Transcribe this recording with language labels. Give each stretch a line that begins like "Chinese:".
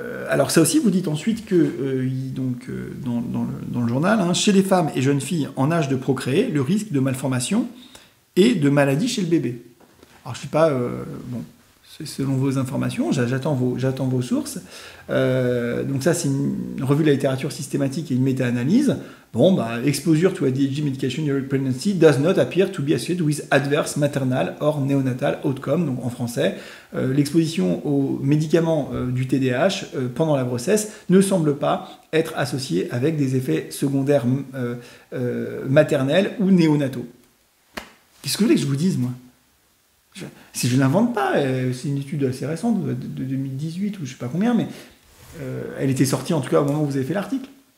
French: Alors ça aussi, vous dites ensuite que dans le journal, hein, chez les femmes et jeunes filles en âge de procréer, le risque de malformation et de maladie chez le bébé. Alors je ne sais pas, selon vos informations, j'attends vos sources. Donc ça, c'est une revue de la littérature systématique et une méta-analyse. Bon, bah,
English: exposure to ADHD medication during pregnancy does not appear to be associated with adverse maternal or neonatal outcome.
French: Donc en français, l'exposition aux médicaments du TDAH pendant la grossesse ne semble pas être associée avec des effets secondaires maternels ou néonataux. Qu'est-ce que vous voulez que je vous dise, moi ? Si je ne l'invente pas, c'est une étude assez récente, de 2018 ou je ne sais pas combien, mais elle était sortie en tout cas au moment où vous avez fait l'article.